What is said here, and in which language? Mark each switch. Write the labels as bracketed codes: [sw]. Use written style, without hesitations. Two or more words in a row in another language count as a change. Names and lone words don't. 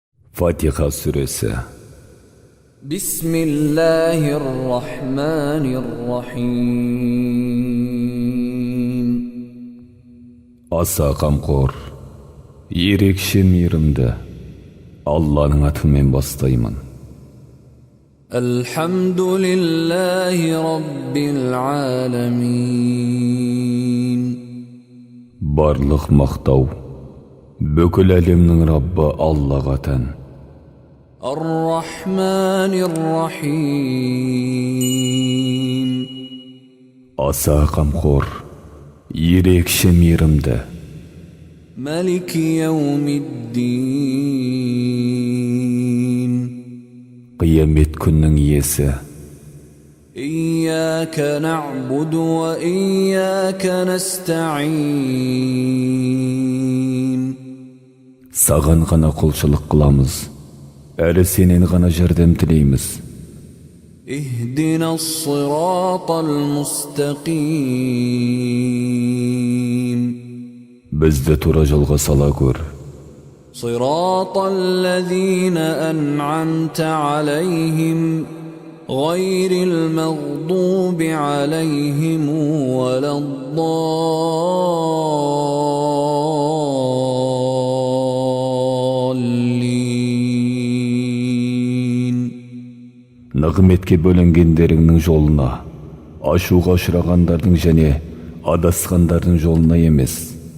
[kk] Фатиха сүресі. [ar] بسم الله الرحمن الرحيم. [kk] Аса қамқор, ерекше мейірімді Алланың атымен бастаймын. [ar] الحمد لله رب العالمين. [kk] Барлық мақтау бүкіл әлемнің Раббы Аллаға тән. [ar] الرحمن الرحيم. [kk] Аса қамқор, ерекше мейірімді [ar] مالك يوم الدين. [kk] қиямет күннің иесі. [ar] إياك نعبد وإياك نستعين. [kk] Саған ғана құлшылық қыламыз, әрі сенен ғана жәрдем тілейміз. [ar] اهدنا الصراط المستقيم. [kk] Бізді тура жолға сала көр. [ar] صراط الذين أنعمت عليهم غير المغضوب عليهم ولا الضالين. [kk] Нығметке бөлінгендеріңнің жолына, ашуға ұшырағандардың және адасқандардың жолына емес.